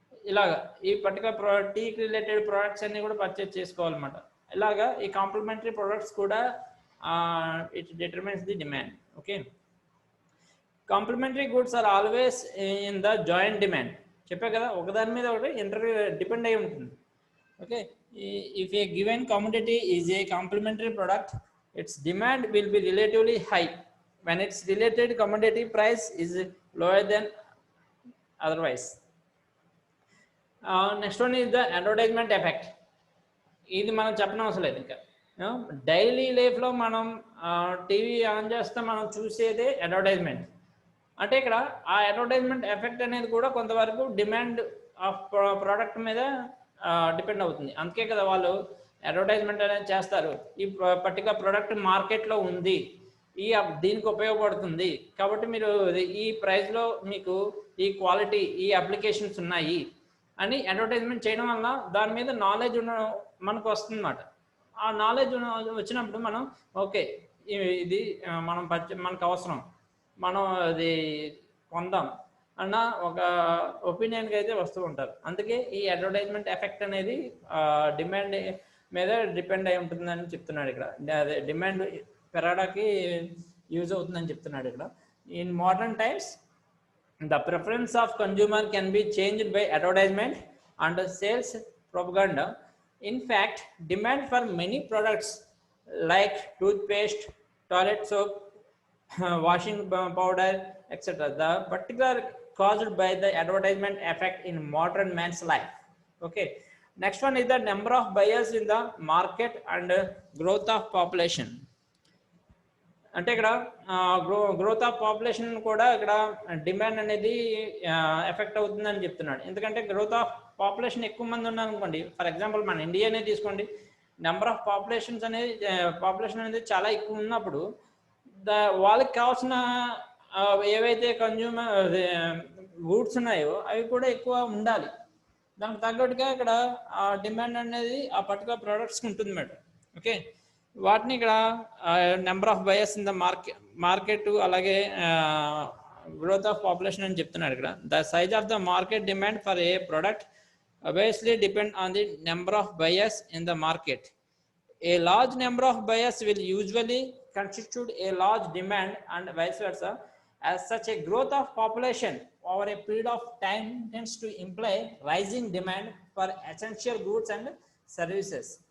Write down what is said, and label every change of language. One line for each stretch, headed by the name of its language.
Telugu: ఇలాగా ఈ పర్టికులర్ టీకి రిలేటెడ్ ప్రోడక్ట్స్ అన్ని కూడా పర్చేజ్ చేసుకోవాలన్నమాట. ఇలాగా ఈ కాంప్లిమెంటరీ ప్రొడక్ట్స్ కూడా
English: It determines the demand. Okay, complementary goods are always in the joint demand.
Telugu: చెప్పే కదా, ఒకదాని మీద ఒకటి డిపెండ్ అయి ఉంటుంది.
English: Okay, if a given commodity is a complementary product, its demand will be relatively high when its related commodity price is lower than otherwise. Next one is the advertisement effect.
Telugu: ఇది మనం చెప్పనవసరం లేదు ఇంకా. Daily లైఫ్లో మనం TV on చేస్తే మనం చూసేదే advertisement. అంటే ఇక్కడ ఆ అడ్వర్టైజ్మెంట్ ఎఫెక్ట్ అనేది కూడా కొంతవరకు డిమాండ్ ఆఫ్ ప్రోడక్ట్ మీద డిపెండ్ అవుతుంది. అందుకే కదా వాళ్ళు అడ్వర్టైజ్మెంట్ అనేది చేస్తారు. ఈ పర్టికులర్ ప్రోడక్ట్ మార్కెట్లో ఉంది, దీనికి ఉపయోగపడుతుంది కాబట్టి మీరు ఈ ప్రైస్లో మీకు ఈ క్వాలిటీ ఈ అప్లికేషన్స్ ఉన్నాయి అని అడ్వర్టైజ్మెంట్ చేయడం వల్ల దాని మీద నాలెడ్జ్ మనకు వస్తుంది అన్నమాట. ఆ నాలెడ్జ్ వచ్చినప్పుడు మనం ఓకే ఇది మనకు అవసరం, మనం అది కొందాం అన్న ఒక ఒపీనియన్కి అయితే వస్తూ ఉంటారు. అందుకే ఈ అడ్వర్టైజ్మెంట్ ఎఫెక్ట్ అనేది డిమాండ్ మీద డిపెండ్ అయి ఉంటుందని చెప్తున్నాడు ఇక్కడ. అదే డిమాండ్ పెరగడానికి యూజ్ అవుతుందని చెప్తున్నాడు ఇక్కడ.
English: In modern times the preference of consumer can be changed by advertisement and sales propaganda. In fact, demand for many products like toothpaste, toilet soap, washing powder, etc. the particular caused by the advertisement effect in modern man's life. Okay, next one is the number of buyers in the market and growth of population.
Telugu: అంటే ఇక్కడ growth of population కూడా ఇక్కడ demand అనేది effect అవుతుందని చెప్తున్నాడు. ఎందుకంటే growth of population ఎక్కువ మంది ఉన్నారు అనుకోండి, ఫర్ ఎగ్జాంపుల్ మన ఇండియానే తీసుకోండి, నెంబర్ ఆఫ్ పాపులేషన్ అనేది చాలా ఎక్కువ ఉన్నప్పుడు వాళ్ళకి కావాల్సిన ఏవైతే కన్జ్యూమర్ గూడ్స్ ఉన్నాయో అవి కూడా ఎక్కువ ఉండాలి. దానికి తగ్గట్టుగా ఇక్కడ డిమాండ్ అనేది ఆ పర్టికులర్ ప్రోడక్ట్స్కి ఉంటుంది మేడం. ఓకే, వాటిని ఇక్కడ number of buyers in the market అలాగే గ్రోత్ ఆఫ్ పాపులేషన్ అని చెప్తున్నాడు ఇక్కడ.
English: The size of the market demand for a product obviously depend on the number of buyers in the market. A large number of buyers will usually constitute a large demand and vice versa. As such, a growth of population over a period of time tends to imply rising demand for essential goods and services.